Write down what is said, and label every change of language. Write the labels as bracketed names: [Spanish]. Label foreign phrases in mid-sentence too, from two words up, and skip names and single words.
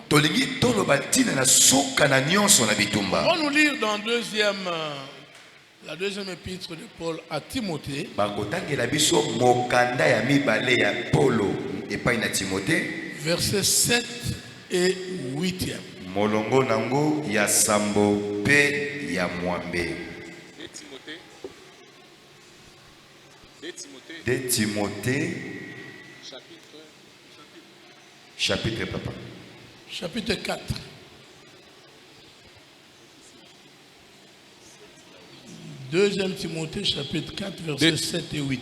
[French] On va nous lire dans la deuxième épître de Paul à Timothée. Versets 7 et 8e. [Lingala] Molongo nango ya sambo pe ya mwambe. [French] De Timothée. Chapitre papa. Chapitre 4. Deuxième Timothée, chapitre 4, versets 7 et 8.